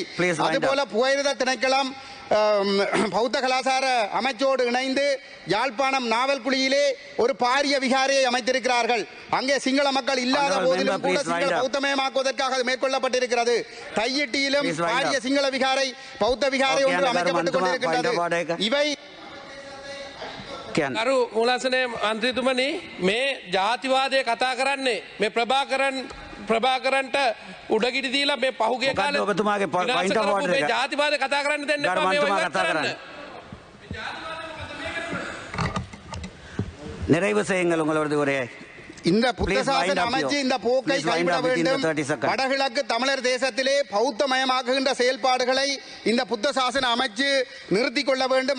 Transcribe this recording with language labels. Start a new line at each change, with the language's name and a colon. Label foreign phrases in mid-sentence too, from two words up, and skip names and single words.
Tamil: அதுபோல புகையிரத திணைக்களம் பௌத்த கலாச்சார அமைச்சோடு இணைந்து யாழ்ப்பாணம் நாவல்குழியிலே ஒரு பாரிய விகாரையை அமைத்திருக்கிறார்கள். அங்கே சிங்கள மக்கள் இல்லாத போதிலும் கூட சிங்கள பௌத்தமயமாக்குவதற்காக மேற்கொள்ளப்பட்டிருக்கிறது. தையிட்டியிலும் பாரிய சிங்கள விகாரை பௌத்த விகாரை ஒன்று அமைக்கப்பட்டுக் கொண்டிருக்கின்றது. இவை
Sinhala: කරු මුලසනේ මන්ත්‍රීතුමනි, මේ ජාතිවාදය කතා කරන්නේ මේ ප්‍රභාකරන්ට උඩගිඩි දීලා මේ පහුගිය කාලේ ඔබතුමාගේ
English: point of order
Sinhala: එක ජාතිවාදය කතා කරන්න දෙන්න එපා. මේ වගේ කරන්න.
Tamil: நிறைவு செய்யுங்கள் உங்களோட உரையை. இந்த புத்த சாசன அமைச்சு இந்த போக்கை கைவிட வேண்டும். வடகிழக்கு தமிழர் தேசத்திலே பௌத்தமயமாக்குகின்ற செயல்பாடுகளை இந்த புத்த சாசன அமைச்சு நிறுத்திக் கொள்ள வேண்டும்.